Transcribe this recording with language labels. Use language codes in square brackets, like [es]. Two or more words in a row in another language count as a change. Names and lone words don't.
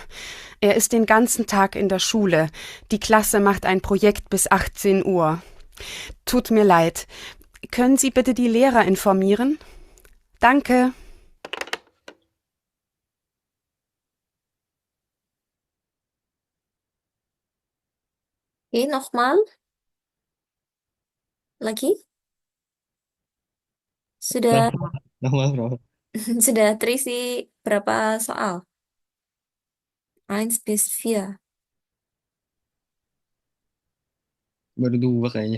[de] Er ist den ganzen Tag in der Schule. Die Klasse macht ein Projekt bis 18 Uhr. Tut mir leid. Können Sie bitte die Lehrer informieren? Danke. [id] Oke, nochmal. Lagi. Sudah [de] Nochmal, Frau. [id] sudah terisi berapa soal? [de] 1 bis 4. [id] Baru 2 kayaknya.